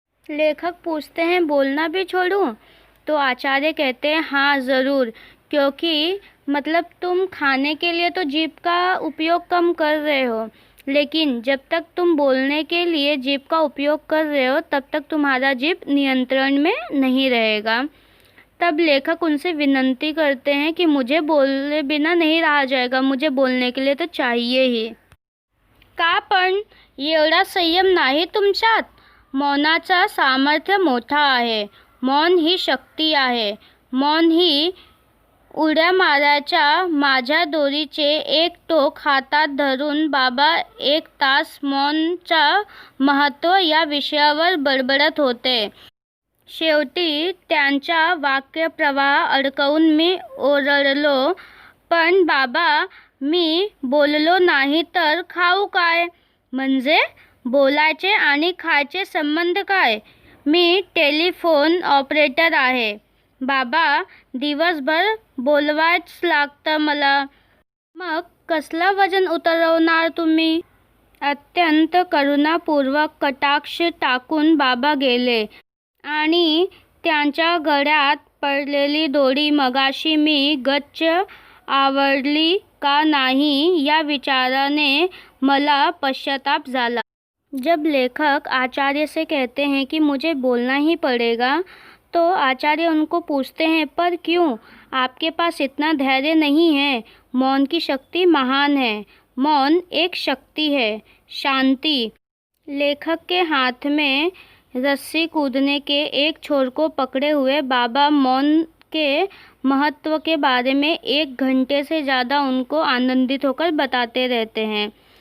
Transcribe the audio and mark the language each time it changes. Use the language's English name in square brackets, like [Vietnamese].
[Hindi] लेखक पूछते हैं बोलना भी छोड़ूं? तो आचार्य कहते हैं हाँ ज़रूर, क्योंकि मतलब तुम खाने के लिए तो जीभ का उपयोग कम कर रहे हो, लेकिन जब तक तुम बोलने के लिए जीभ का उपयोग कर रहे हो तब तक तुम्हारा जीभ नियंत्रण में नहीं रहेगा. तब लेखक उनसे विनती करते हैं कि मुझे बोले बिना नहीं रहा जाएगा, मुझे बोलने के लिए तो चाहिए ही. [Marathi] का पण एवढा संयम नाही तुमच्यात? मौनाचा सामर्थ्य मोठा आहे. मौन ही शक्ती आहे. मौन ही उड्या मारायच्या माझ्या दोरीचे एक टोक हातात धरून बाबा 1 तास मौनचा महत्त्व या विषयावर बडबडत होते. शेवटी त्यांचा वाक्यप्रवाह अडकवून मी ओरडलो, पण बाबा, मी बोललो नाही तर खाऊ काय? म्हणजे बोलायचे आणि खायचे संबंध काय? मी टेलिफोन ऑपरेटर आहे. बाबा, दिवसभर बोलवायच लागतं मला. मग कसलं वजन उतरवणार तुम्ही? अत्यंत करुणापूर्वक कटाक्ष टाकून बाबा गेले आणि त्यांच्या गळ्यात पडलेली दोरी मगाशी मी गच्च आवरली का नाही या विचाराने मला पश्चाताप झाला. [Hindi] जब लेखक आचार्य से कहते हैं कि मुझे बोलना ही पड़ेगा, तो आचार्य उनको पूछते हैं, पर क्यों? आपके पास इतना धैर्य नहीं है. मौन की शक्ति महान है. मौन एक शक्ति है. शांति. लेखक के हाथ में रस्सी कूदने के एक छोर को पकड़े हुए बाबा मौन के महत्व के बारे में 1 घंटे से ज़्यादा उनको आनंदित होकर बताते रहते हैं.